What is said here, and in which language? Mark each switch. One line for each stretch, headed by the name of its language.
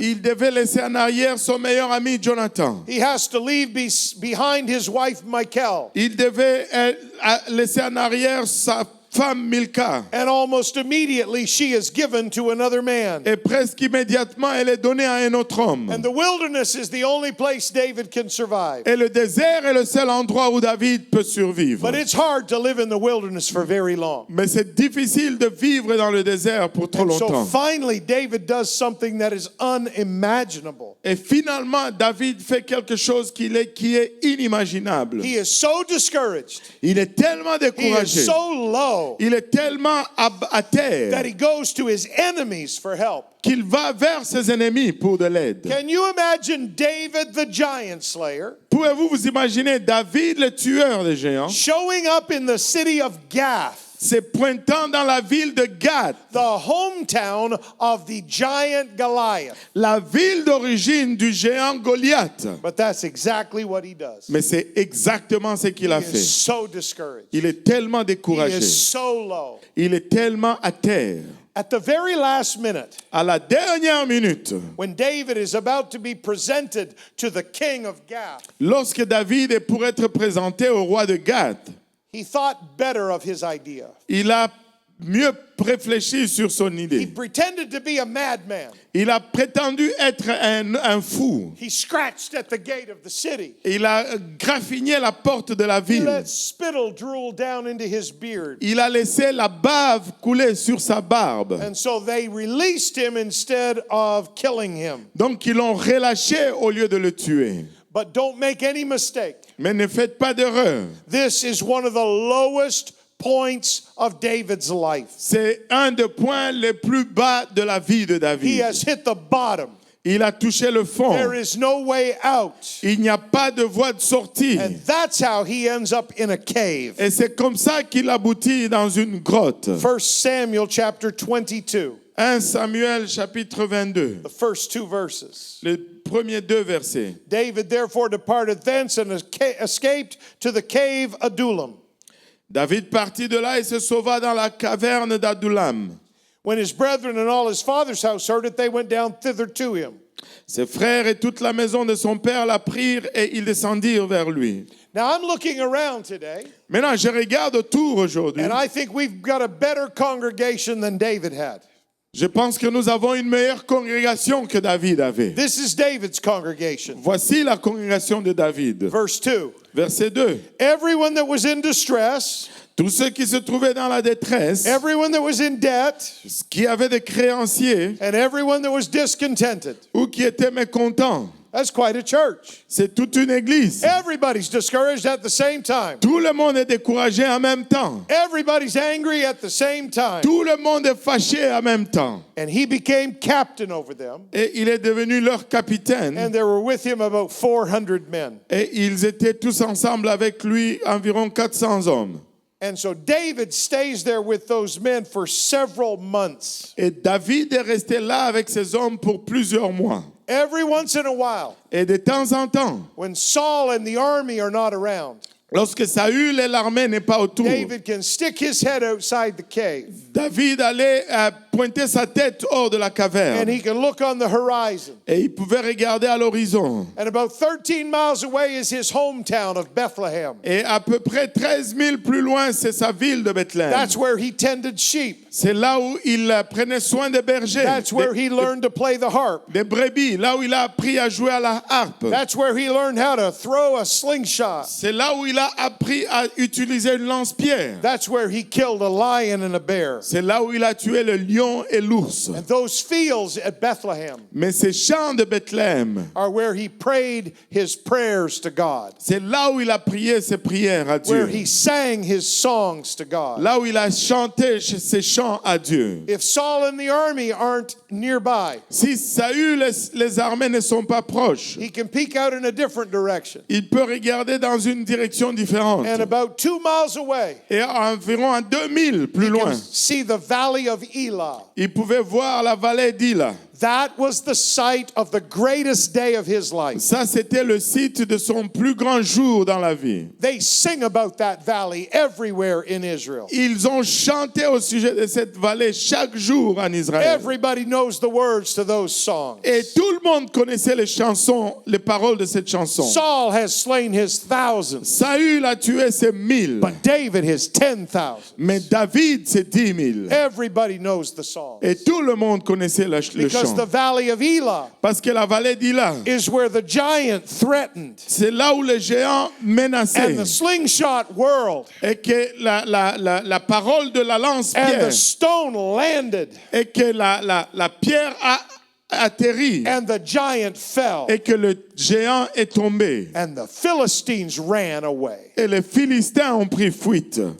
French: Il devait laisser en arrière son meilleur ami Jonathan.
English: He has to leave behind his wife Michal.
French: Il devait laisser en arrière sa femme Milka.
English: And almost immediately she is given to another man.
French: Et presque immédiatement, elle est donnée à un autre homme.
English: And the wilderness is the only place David can survive.
French: Et le désert est le seul endroit où David peut survivre.
English: But it's hard to live in the wilderness for very long.
French: Mais c'est difficile de vivre dans le désert pour trop
English: And so
French: longtemps.
English: finally David does something that is unimaginable.
French: Et finalement, David fait quelque chose qui est inimaginable.
English: He is so discouraged.
French: Il est tellement
English: He is
French: découragé.
English: so low
French: Il est tellement à terre
English: that he goes to his enemies for help.
French: qu'il va vers ses ennemis pour de l'aide.
English: Can you imagine David the giant slayer
French: Pouvez-vous vous imaginer David, le tueur des géants,
English: showing up in the city of Gath,
French: se pointant dans la ville de Gath,
English: the hometown of the giant Goliath?
French: la ville d'origine du géant Goliath?
English: But that's exactly what he does.
French: Mais c'est exactement ce qu'il
English: He
French: a
English: is
French: fait.
English: so discouraged.
French: Il est tellement
English: He
French: découragé.
English: is so low.
French: Il est tellement à terre.
English: At the very last minute,
French: À la dernière minute,
English: when David is about to be presented to the king of Gath,
French: lorsque David est pour être présenté au roi de Gath,
English: he thought better of his idea.
French: il a mieux réfléchi sur son
English: He
French: idée.
English: pretended to be a madman.
French: Il a prétendu être un fou.
English: He scratched at the gate of the city.
French: Il a graffiné la porte de la
English: He
French: ville.
English: let spittle drool down into his beard.
French: Il a laissé la bave couler sur sa barbe.
English: And so they released him instead of killing him.
French: Donc ils l'ont relâché au lieu de le tuer.
English: But don't make any mistake.
French: Mais ne faites pas d'erreur.
English: This is one of the lowest points of David's life.
French: C'est un des points les plus bas de la vie de
English: He
French: David.
English: has hit the bottom.
French: Il a touché le fond.
English: There is no way out.
French: Il n'y a pas de voie de sortie.
English: And that's how he ends up in a cave.
French: Et c'est comme ça qu'il aboutit dans une grotte.
English: 1 Samuel chapter 22,
French: 1 Samuel chapitre 22,
English: the first two verses.
French: les premiers deux versets.
English: David therefore departed thence and escaped to the cave Adullam.
French: David partit de là et se sauva dans la caverne d'Adullam.
English: When his brethren and all his father's house heard it, they went down thither to him.
French: Ses frères et toute la maison de son père l'apprirent et ils descendirent vers lui.
English: Now I'm looking around today,
French: Maintenant, je regarde autour aujourd'hui.
English: and I think we've got a better congregation than David had.
French: Je pense que nous avons une meilleure congrégation que David avait.
English: This is David's congregation.
French: Voici la congrégation de David.
English: Verse 2.
French: Verset 2.
English: Everyone that was in distress,
French: Tous ceux qui se trouvaient dans la détresse,
English: everyone that was in debt,
French: qui avaient des créanciers
English: and everyone that was discontented.
French: ou qui étaient mécontents,
English: That's quite a church.
French: c'est toute une église.
English: Everybody's discouraged at the same time.
French: Tout le monde est découragé en même temps.
English: Everybody's angry at the same time.
French: Tout le monde est fâché en même temps.
English: And he became captain over them.
French: Et il est devenu leur capitaine.
English: And there were with him about 400 men.
French: Et ils étaient tous ensemble avec lui, environ 400 hommes.
English: And so David stays there with those men for several months.
French: Et David est resté là avec ces hommes pour plusieurs mois.
English: Every once in a while,
French: Et de temps en temps,
English: when Saul and the army are not around,
French: Lorsque Saül et l'armée n'est pas autour,
English: David can stick his head outside the cave
French: David allait pointer sa tête hors de la
English: and
French: caverne
English: he can look on the horizon.
French: et il pouvait regarder à l'horizon.
English: And about 13 miles away is his hometown of Bethlehem.
French: Et à peu près 13 000 plus loin, c'est sa ville de Bethléem.
English: That's where he tended sheep.
French: C'est là où il prenait soin des bergers,
English: That's where he learned to play the harp.
French: des brebis, là où il a appris à jouer à la harpe.
English: That's where he learned how to throw a slingshot.
French: C'est là où il a appris à utiliser une lance-pierre.
English: That's where he killed a lion and a bear.
French: C'est là où il a tué le lion et l'ours.
English: And those fields at Bethlehem
French: Mais ces champs de Bethléem,
English: are where he prayed his prayers to God,
French: c'est là où il a prié ses prières à
English: where
French: Dieu.
English: he sang his songs to God.
French: Là où il a chanté ses chants à Dieu.
English: If Saul and the army aren't nearby,
French: Si Saül et les armées ne sont pas proches,
English: he can peek out in a different direction.
French: il peut regarder dans une direction différente.
English: And about 2 miles away,
French: Et environ à 2000 plus
English: you
French: loin,
English: can see the valley of Elah.
French: il pouvait voir la vallée d'Ila.
English: That was the site of the greatest day of his life.
French: Ça, c'était le site de son plus grand jour dans la vie.
English: They sing about that valley everywhere in Israel.
French: Ils ont chanté au sujet de cette vallée chaque jour en Israël.
English: Everybody knows the words to those songs.
French: Et tout le monde connaissait les chansons, les paroles de cette chanson.
English: Saul has slain his thousands,
French: Saül a tué ses 1000,
English: but David his 10,000.
French: mais David, c'est 10 000.
English: Everybody knows the song.
French: Et tout le monde connaissait le
English: Because
French: chant.
English: the valley of Elah
French: Parce que la vallée d'Ila,
English: is where the giant threatened
French: c'est là où les géants menaçaient.
English: and the slingshot whirled
French: Et que la parole de la
English: and
French: lance-pierre,
English: the stone landed
French: et que la pierre a atterri,
English: and the giant fell
French: et que le géant est tombé.
English: and the Philistines ran away.
French: Et les Philistins ont pris fuite.